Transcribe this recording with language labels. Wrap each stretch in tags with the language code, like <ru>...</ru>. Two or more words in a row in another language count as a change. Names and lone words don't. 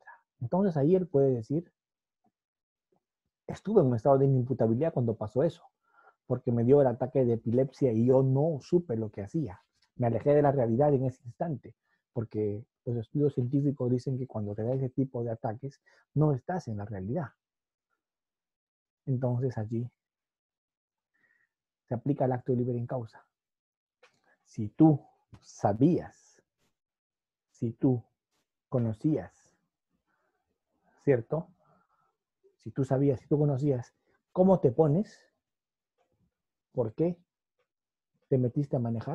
<es>Entonces ahí él puede decir, estuve en un estado de inimputabilidad cuando pasó eso, porque me dio el ataque de epilepsia y yo no supe lo que hacía. Me alejé de la realidad en ese instante, porque los estudios científicos dicen que cuando te da ese tipo de ataques, no estás en la realidad. Entonces allí se aplica el acto</es> <la>liberi in causa.</la> <es>Si tú sabías, si tú conocías, ¿cierto? Si tú sabías, si tú conocías cómo te pones, ¿por qué te metiste a manejar?</es>